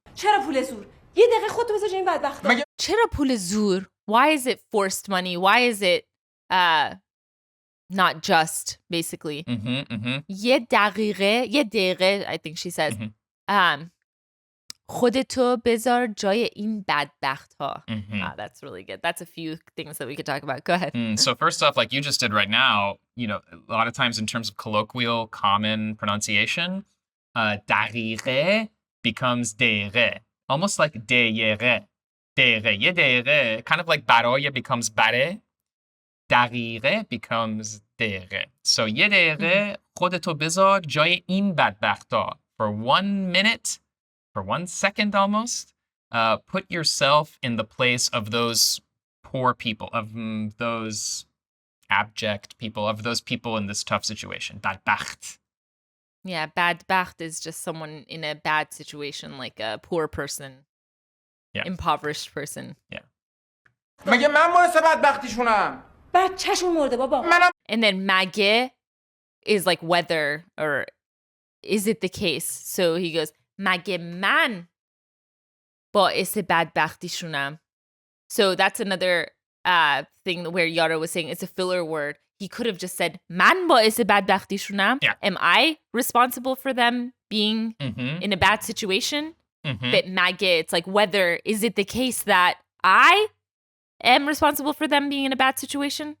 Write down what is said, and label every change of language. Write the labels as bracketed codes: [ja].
[fa] چرا پول زور؟ یه دقیقه خودتو بذار این بدبختا. [en] چرا پول زور? Why is it forced money? Why is it not just, basically? [fa] یه دقیقه, I think she says, خودتو بذار جای این بدبخت ها. [en] That's really good. That's a few things that we could talk about. Go ahead. So first off, like you just did right now, you know, a lot of times in terms of colloquial, common pronunciation, دقیقه becomes دقیقه. Almost like دقیقه. یه دقیقه, kind of like برای becomes بره. [fa] دقیقه becomes دقیقه. So یه دقیقه خودتو بذار جای این بدبختا. [en] For 1 minute, for 1 second almost, put yourself in the place of those poor people, of those abject people, of those people in this tough situation. [fa] بدبخت. [en] Yeah, badbacht is just someone in a bad situation, like a poor person, impoverished person. Yeah. [fa] مگه من باعث بدبختیشونم؟ بچه‌شون مرده بابا. [en] And then مگه is like whether or is it the case. So he goes, مگه من باعث بدبختیشونم. So that's another thing where Yara was saying it's a filler word. He could have just said, من باعث بدبختیشونم. Yeah. Am I responsible for them being in a bad situation? But مگه, it's like whether, is it the case that I am responsible for them being in a bad situation?